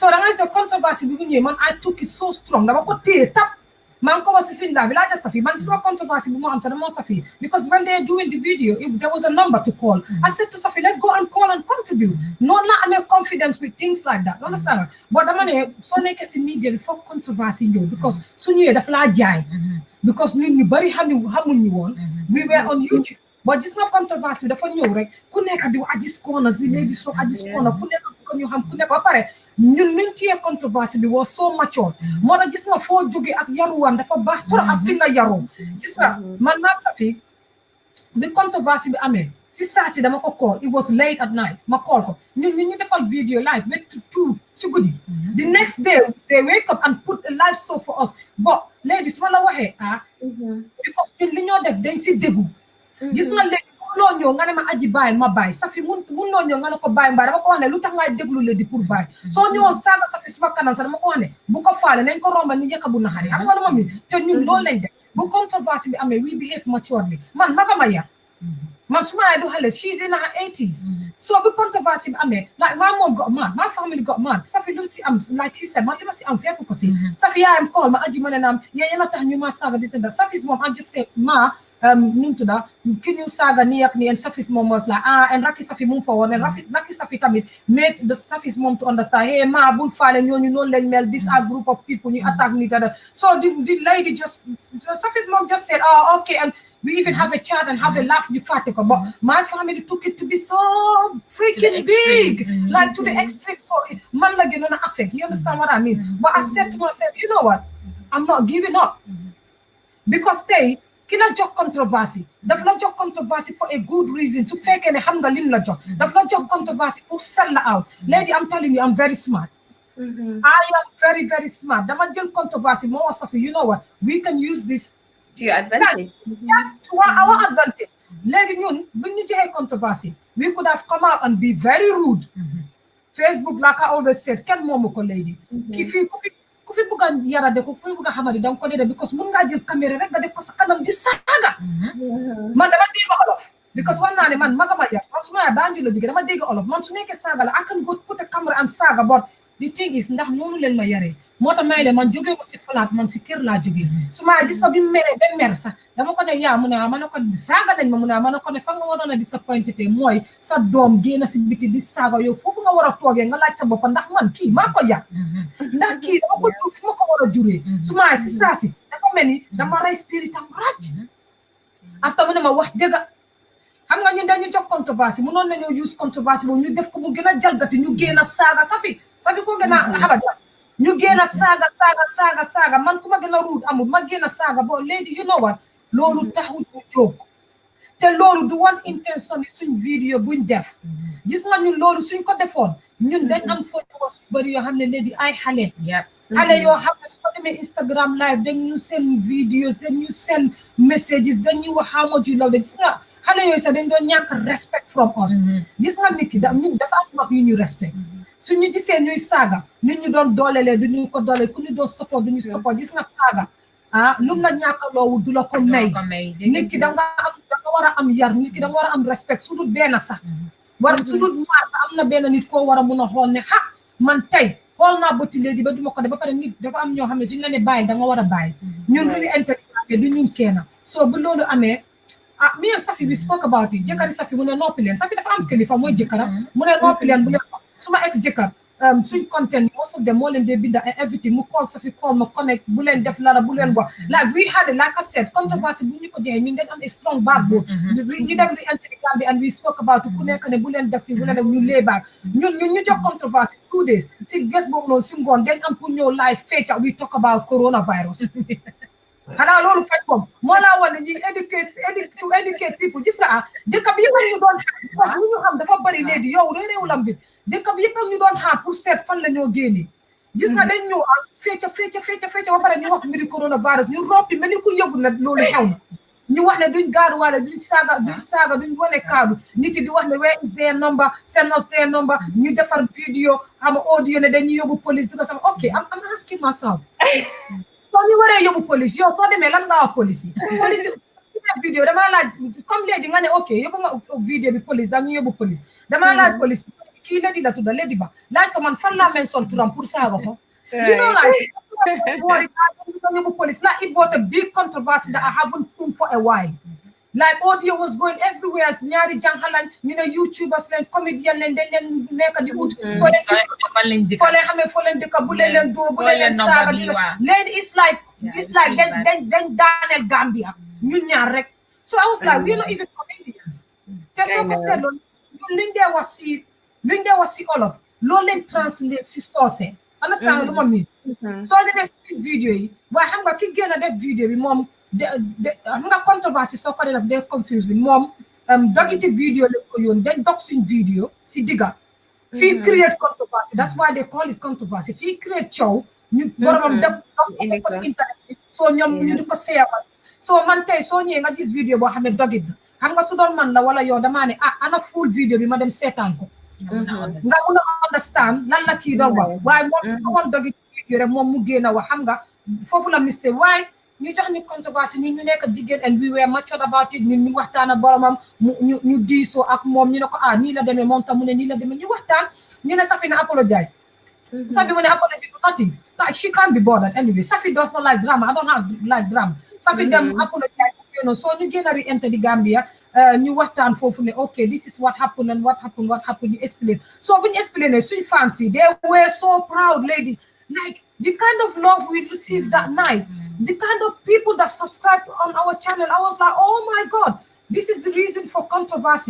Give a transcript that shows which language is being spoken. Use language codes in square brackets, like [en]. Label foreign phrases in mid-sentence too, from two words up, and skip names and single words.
[wo] da ngay [en] the controversy [wo] bi bu ñëwee man [en] I took it so strong [wo] dama ko téye tap maa ngi ko wax si suñu laa bi laa just Saffie man suma controversy bi moo am sax dama Saffie because [en] when they are doing the video there was a number to call I said to Saffie let's go and call and contribute no not amee confidence with things [wo] like that understand nga but dama ne soo nekkee si media bi foog controversy ñëw because su ñëwee dafa laa jaay because nit ñu bari xamuñ ñu woon [en] we were on YouTube [wo] but gis nga controversy bi dafa ñëw rek ku nekk di Agies corners di [en] ladies from Agies corner [wo] ku nekk ko ñu xam ku nekk ba pare ñun niñ ciyee controversy bi [en] was so mature [wo] moo tax gis nga foo jóge ak yaruwaan dafa baax trop ak fi nga yaroo gis nga man naa Saffie bi controversy bi amee si saa si dama ko [en] call it was late at night [wo] ma call ko ñun ñu defal video live ba 2 si guddi [en] the next day they wake up and put a live show for us but ladies [wo] su ma la waxee because ñun li ñoo def dañ si déggu gis nga léegi loo ñëw nga ne ma Agie bàyyi ma bàyyi Saffie mun loo ñëw nga ne ko bàyyi mbaa dama ko wax ne lu tax ngay déglu le di pour bàyyi soo ñëwoon saaga Saffie suma kanam sax dama ko wax ne bu ko faale nañ ko romba ni njëkk bu naxari xam nga lu ma mi te ñun loolu lañ def bu controversy bi amee [en] we behave maturely [wo] man magama yar man suma yaay du xale [en] she's in her 80s so [wo] bu controversy bi amee [en] like my mom got mad my family got [wo] mad Saffie lu si am [en] like she said [wo] man li ma si am fekk ko si Saffie yaayam call ma Agie ma ne naam yéen a tax ñu ma saaga di senda [en] Saffie's mom I just said [wo] ma Nintuda, [en] can you [wo] saga niak ni [en] and Saffie's mom was like and Raki Saffie move forward and Raki Saffie come in made the Saffie's mom to understand hey [wo] ma bull file [en] you know like mel this are group of people you attack me so the lady just Saffie's mom just said oh okay and we even have a chat and have a laugh the fatica but my family took it to be so freaking big like to the extreme so man like you know affect you understand what I mean but I said to myself you know what I'm not giving up because they [wo] ki la jox controversy daf la jox controversy [en] for a good reason [wo] su fekkee ne xam nga lim la jox daf la jox controversy pour [en] sell la out lady I'm telling you I'm very smart I am very very smart [wo] dama jël controversy moo wax Saffie [en] you know what we can use this to your advantage [wo] to our advantage léegi ñun buñ ñu joxee controversy [en] we could have come out and be very rude [wo] Facebook [en] like I always said [wo] kenn moomu ko lady ku fi bëgg a yara de ko ku fi bëgg a xamadi danga ko dee because mun ngaa jël caméra rek nga def ko sa kanam di saaga man dama dégg olof because war naa ne man magama yar man su ma yaay Banjul la jóge dama dégg olof man su nekkee saaga la [en] I can go put a camera and [wo] saaga but [en] the thing is [wo] ndax noonu leen ma yaree moo tax may le man jógee ma si falaat man si kër laa jógee su ma gis nga bi mu meree ba mer sax dama ko ne yaa mu ne ma ne ko saaga nañ ma mu ne ma ne ko ne fa nga waroon a disappointé te mooy sa doom génn si biti di saaga yow foofu nga war a toogee nga laaj sa bopp ndax man kii maa ko yar ndax kii dama ko jur fu ma ko war a juree su ma si saa si dafa mel ni dama rey spiritam ràcc after mu ne ma wax dëgg xam nga ñun dañu jox controverse mënoon nañoo use controverse boobu ñu def ko mu gën a jalgati ñu génn a saaga Saffie ko gën a xabat ñu génn a saaga man ku ma gën a ruud amul ma génn a saaga boo léegi [en] you know what [wo] loolu taxul ñu jóg te loolu du [en] one intention [wo] yi suñ vidéo buñ def gis nga ñun loolu suñ ko defoon ñun dañ am followers yu bëri yoo xam ne léegi ay xale yoo xam ne su ko demee Instagram live dañ ñu seen videos dañ ñu seen messages dañ ñu wax [en] how much you love [wo] gis nga xale yooyu sax dañ doon ñàkk [en] respect from us [wo] gis nga nit ki ñun dafa am wax yu ñu respect suñu gisee ñuy saaga nit ñu doon doolelee du ñu ko doole ku ñu doon support du ñu support gis nga saaga lum la ñàkkaloowu du la ko may nit ki da nga war a am yar nit ki da nga war a am respect su dul benn sax su dul ñaar sax am na benn nit koo war a mun a xool ne man tey xool naa bëti léegi ba duma ko def ba pare nit dafa am ñoo xam ne suñu la ne bàyyi da nga war a bàyyi ñun [en] really intelligent [wo] du ñun kenn so bu loolu amee [en] me and Saffie we spoke about it [wo] jëkkëri Saffie mu ne noppi leen Saffie dafa am kilifa mooy jëkkëram mu ne noppi leen bu leen suma ex jëkkër suñ [en] content most of them [wo] moo leen dee binda and everything mu call Saffie call ma connect bu leen def lara bu leen wax [en] like we had like I said [wo] controversy bu ñu ko jeexee ñun dañ am [en] a strong backbone [wo] ñu dem [en] re enter the Gambia and we spoke about [wo] ku nekk ne bu leen def fi bu leen def ñu [en] lay back [wo] ñun ñu jox controversy 2 days si ges boobu noonu si ngoon dañ am pour ñëw [en] live feature we talk about coronavirus [wo] xanaa loolu kay moom moo laa wane ñi [en] educate people [wo] gis nga dëkk bi yëpp ñu doon xaar parce que ñu xam dafa bëri léegi yow réeréew lam bi dëkk bi yëpp ñu doon xaar pour seet fan la ñoo génnee gis nga dañ ñëw fecca ba pare ñu wax mbiri coronavirus ñu roppi mel ni ku yëgul na loolu xew na ñu wax ne duñ gaaruwaale duñ saaga duñ wane kaadu nit yi di wax ne [en] where is their number send us their number [wo] ñu defar vidéo ama audio ne dañuy yóbbu police di ko sama [en] ok I'm asking myself [wo] soo ñu waree yóbbu police yow soo demee lan nga wax police yi vidéo damaa laaj comme léegi nga ne ok yóbbu nga vidéo bi police dañuy yóbbu police damaa laaj police kii Lady la tudda Lady Ba laaj ko man fan laa mention turam pour saaga ko [en] you know like [wo] yóbbu police [en] like it was a big controversy that I haven't seen for a while like audio was going everywhere [wo] ñaari jànxalañ ñu ne youtubers leen comédien leen dañ leen nekk di ut soo leen xamee foo leen dëkk bu leen dóor bu leen saaga léegi [en] it's like [wo] dañ daaneel Gambia ñun ñaar rek [en] so I was like we're not even comedians [wo] te soo ko seetloo ñun liñ dee wax si olof loolu leen translate si soose understand lu ma miin soo demee si vidéo yi waaye xam nga ki génn a def vidéo bi moom xam nga controversy soo ko def day confuse moom dogiti vidéo lañ ko yoon dañ dog suñ vidéo si digga fii [en] create controversy that's why they call it controversy [wo] fii create coow ñu boromam def ko si internet bi soo ñoom ñu di ko seeyawal soo man tey soo ñëwee nga gis vidéo boo xam ne dogit la xam nga su doon man la wala yow damaa ne ana full vidéo bi ma dem seetaan ko nga mun a understand lan la kii doon wax waaye moom ko woon dogit vidéo rek moom mu génn a wax xam nga foofu la mistake waaye ñu jox ñu controversy ñu nekk jigéen [en] and we were mature about it [wo] ñun ñu waxtaan ak boromam ñu diisoo ak moom ñu ne ko nii la demee moom tam mu ne nii la demee ñu waxtaan ñu ne Saffie na apologize Saffie mu ne [en] apology do nothing like she can't be bothered anyway Saffie does not like drama I don't have like drama Saffie dem apologize you know so [wo] ñu génn a [en] re-enter the Gambia [wo] ñu waxtaan foofu ne [en] okay this is what happened and what happened [wo] ñu explain [en] so [wo] bu ñu explain suñ fans yi [en] they were so proud lady like the kind of love we received that night, the kind of people that subscribed on our channel, I was like, oh my God, this is the reason for controversy.